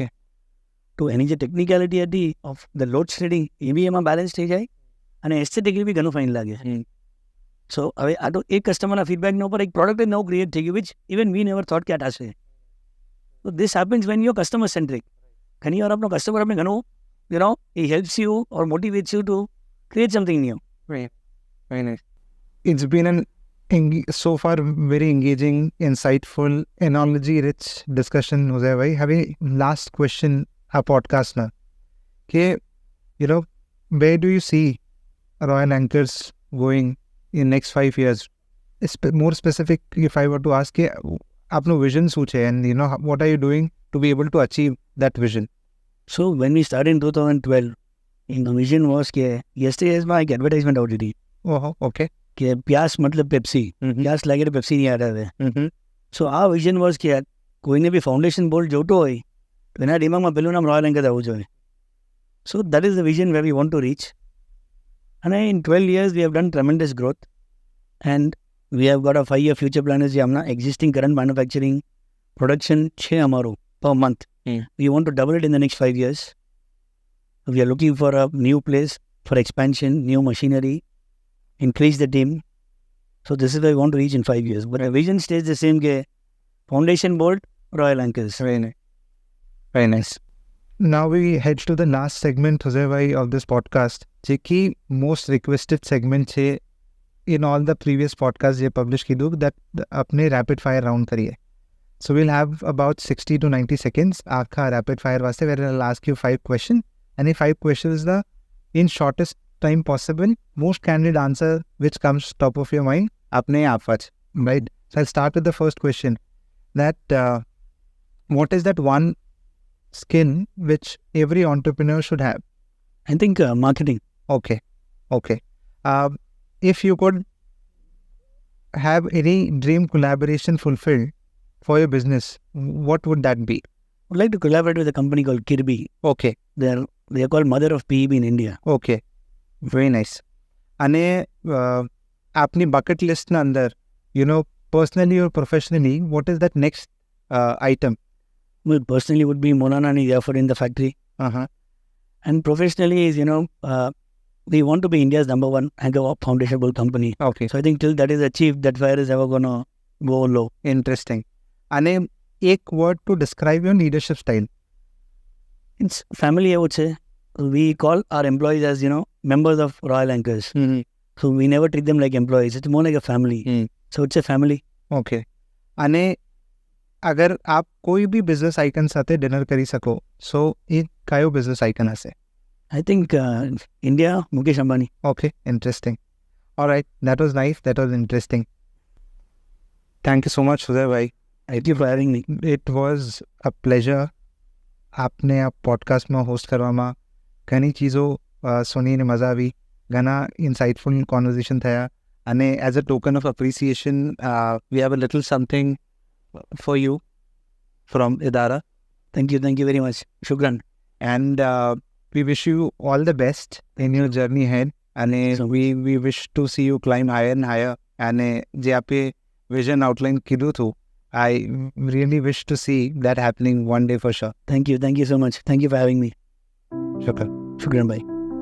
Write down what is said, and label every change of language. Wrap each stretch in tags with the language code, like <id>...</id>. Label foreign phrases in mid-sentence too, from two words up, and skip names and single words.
<gu>તો એની જે ટેકનિકાલિટી હતી</gu> <en>of the load shedding</en> <gu>એ બી એમાં બેલેન્સ થઈ જાય અને એસ્થેટિકલી બી ઘણું ફાઇન લાગે. સો હવે આ તો એક કસ્ટમરના ફીડબેકના ઉપર એક પ્રોડક્ટ જ નવું ક્રિએટ થઈ ગયું,</gu> <en>which even we never thought</en> <gu>કે આ થશે.</gu> <en>તો this happens when you customer centric.</en> <gu>ઘણી વાર આપણો કસ્ટમર આપણે ઘણું</gu> <en>he helps you or motivates you to create something new. Right. Very nice. It's been so far very engaging, insightful, analogy-rich discussion, Jose bhai. Having last question, our podcast now. Where do you see Royal Anchors going in next 5 years? More specific, if I were to ask,</en> <gu>આપણો વિઝન શું છે</gu> <en>and what are you doing to be able to achieve that vision? So when we started in 2012, the vision was કે yesterday</en> <gu>માં એક એડવર્ટાઇઝમેન્ટ આવતી હતી. ઓહો, ઓકે. કે</gu> <hi>प्यास मतलब पेप्सी,</hi> <gu>પ્યાસ લાગે તો પેપ્સી નહીં યાદ આવે. સો આ</gu> <en>vision was</en> <gu>કે કોઈને બી</gu> <en>foundation bolt</en> <gu>જોતો હોય તો એના દિમાગમાં પેલું નામ રોયલ એન્કર આવવું જોઈએ.</gu> <en>so that is the vision where we want to reach. અને ઇન 12 years we have done tremendous growth and we have got a 5-year future plan.</en> <gu>જે હમણાં</gu> <en>existing current manufacturing production</en> <gu>છે અમારું</gu> <en>per month. We want to double it in the next 5 years. We are looking for a new place for expansion, new machinery, increase the team. So this is where we want to reach in 5 years. But our vision stays the same. Ke foundation bolt, Royal Anchors. Very nice. Very nice. Now we head to the last segment, Jose bhai, of this podcast. જે ki most requested segment છે in all the previous podcasts જે publish કીધું that अपने rapid fire round કરીએ. So we'll have about 60 to 90 seconds आपका rapid fire वास्ते, where I'll ask you 5 questions and the 5 questions the in shortest time possible, most candid answer which comes top of your mind apne aap ach, right? So I'll start with the first question, that what is that one skill which every entrepreneur should have? I think marketing. Okay. If you could have any dream collaboration fulfilled for your business, what would that be? I would like to collaborate with a company called Kirby. Okay. They are called mother of PEB in India. Okay. Very nice.</en> <gu>અને આપની</gu> <en>bucket list</en> <gu>ના અંદર,</gu> <en>personally or professionally, what is that next item? Well, personally would be Monana and Jafar in the factory. And professionally is, we want to be India's number 1 anchor foundation bolt company. Okay. So I think till that is achieved, that fire is ever going to go low. Interesting. અને એક word to describe your leadership style? It's family, I would say. We call our employees as, members of Royal Anchors. So we never treat them like employees. It's more like a family. So it's a family. Okay.</en> <gu>અને અગર આપ કોઈ બી</gu> <en>business icon</en> <gu>સાથે ડિનર કરી શકો, સો એ કયો</gu> <en>business icon</en> <gu>હશે?</gu> <en>I think India, Mukesh Ambani. Okay, interesting. All right, that was nice. That was interesting. Thank you so much, Jose bhai. Thank you for having me. It was a pleasure.</en> <gu>આપને આ પોડકાસ્ટમાં હોસ્ટ કરવામાં ઘણી ચીજો સુનીને મજા આવી, ઘણા</gu> <en>insightful conversation</en> <gu>થયા, અને</gu> <en>as a token of appreciation we have a little something for you from Idara. Thank you very much. Shukran. And we wish you all the best in your journey ahead. And we wish to see you climb higher and higher.</en> <gu>And જે આપે</gu> <en>vision outline</en> <gu>કીધું હતું,</gu> <en>I really wish to see that happening one day for sure. Thank you so much. Thank you for having me.</en> <ar>Shukran. Shukran bhai.</ar>